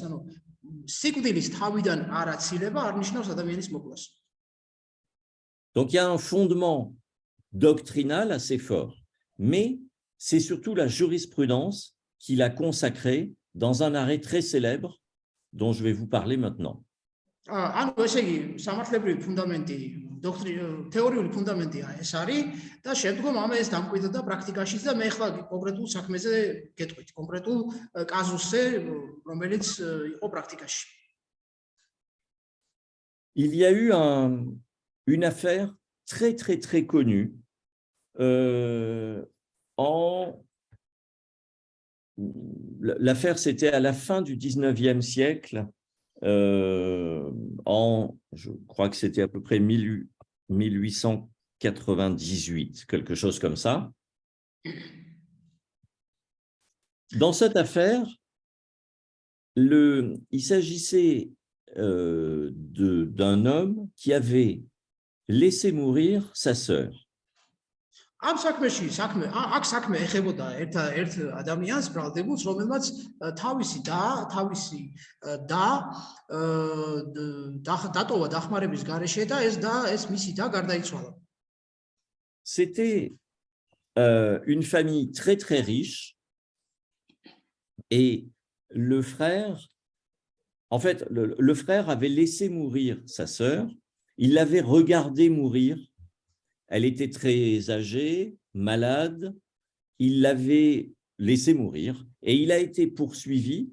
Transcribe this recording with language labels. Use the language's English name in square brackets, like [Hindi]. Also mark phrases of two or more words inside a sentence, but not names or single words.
[Georgian] ანუ სიკვდილის თავიდან არ აცილება არ ნიშნავს ადამიანის მოკლას. [French] Donc, il y a un fondement doctrinal assez fort, mais c'est surtout la jurisprudence qui l'a consacré dans un arrêt très célèbre dont je vais vous parler maintenant. [Georgian] ანუ ესე იგი, სამართლებრივი ფუნდამენტი, თეორიული ფუნდამენტია ეს არის და შემდგომ ეს დამკვიდრდა პრაქტიკაშიც და მე ახლა კონკრეტულ საქმეზე გეტყვით, კონკრეტულ კაზუსზე, რომელიც იყო პრაქტიკაში. [French] Il y a eu une affaire très, très, très connue l'affaire, c'était à la fin du 19e siècle, je crois que c'était à peu près 1898, quelque chose comme ça. Dans cette affaire, il s'agissait d'un homme qui avait laissé mourir sa sœur. [Georgian] ამ საქმეში აქ საქმე ეხებოდა ერთ ადამიანს ბრალდებულს, რომელმაც თავისი დატოვა დახმარების გარეშე და ეს მისი და გარდაიცვალა. [French] C'était une famille très très riche et le frère, en fait, le frère avait laissé mourir sa sœur, il l'avait regardée mourir. Elle était très âgée, malade, il l'avait laissée mourir et il a été poursuivi.